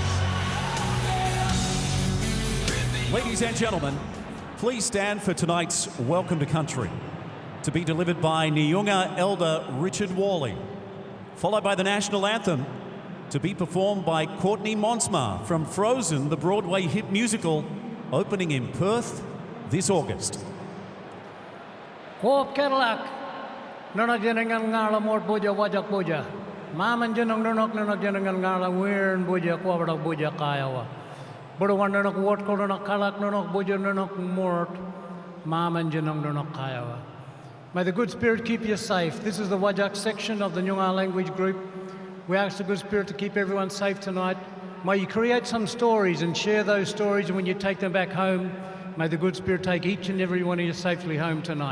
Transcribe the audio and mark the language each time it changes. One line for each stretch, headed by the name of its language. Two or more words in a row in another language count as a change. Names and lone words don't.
English: Ladies and gentlemen, please stand for tonight's Welcome to Country, to be delivered by Nyunga Elder Richard Worley, followed by the National Anthem, to be performed by Courtney Monsma from Frozen, the Broadway hit musical, opening in Perth this August. Hope Cadillac,
Nyungar: Nonak Jenangan Ngala Mort Buja Wajak Buja, Maman Jenong Nonok Nonak Jenangan Ngala Weirn Buja Quabadak Buja Kiowa, Budawan Nonok Wort Konak Kalak Nonok Buja Nonok Mort, Maman Jenong Nonok Kiowa.
English: May the good spirit keep you safe. This is the Wajak section of the Nyunga language group. We ask the good spirit to keep everyone safe tonight. May you create some stories and share those stories, and when you take them back home, may the good spirit take each and every one of you safely home tonight.